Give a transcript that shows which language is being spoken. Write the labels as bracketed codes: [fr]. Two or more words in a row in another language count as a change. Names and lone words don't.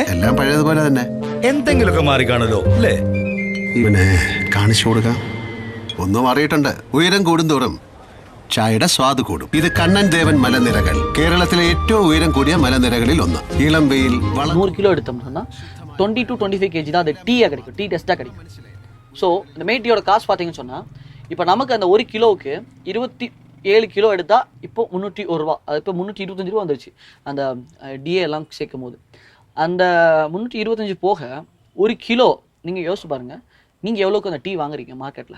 [ml] എല്ലാം പഴയതുപോലെ തന്നെ. എന്തെങ്കിലുമൊക്കെ മാറി കാണുമല്ലോ അല്ലേ? ഇവനെ കാണിച്ചു കൊടുക്കാം. ഒന്നും മാറിയിട്ടുണ്ട്. ഉയരം കൂടുന്തോറും ചായയുടെ സ്വാദ് കൂടും. ഇത് കണ്ണൻ ദേവൻ മലനിരകൾ, കേരളത്തിലെ ഏറ്റവും ഉയരം കൂടിയ മലനിരകളിൽ ഒന്ന്. ഇളം വെയിൽ [ta] 100 கிலோ எடுத்தோம்னா 20 to 25 kg தான் அது டீயாக கிடைக்கும், டீ டெஸ்ட்டாக கிடைக்கும். ஸோ இந்த மெயிட்டியோட காசு பார்த்தீங்கன்னு சொன்னால், இப்போ நமக்கு அந்த 1 கிலோவுக்கு 27 கிலோ எடுத்தால் இப்போ 301 ரூபா, அது இப்போ 325 ரூபா வந்துருச்சு அந்த டிஏ எல்லாம் சேர்க்கும் போது. அந்த 325 போக 1 கிலோ நீங்கள் யோசிச்சு பாருங்கள், நீங்கள் எவ்வளோக்கு அந்த டீ வாங்குறீங்க மார்க்கெட்டில்.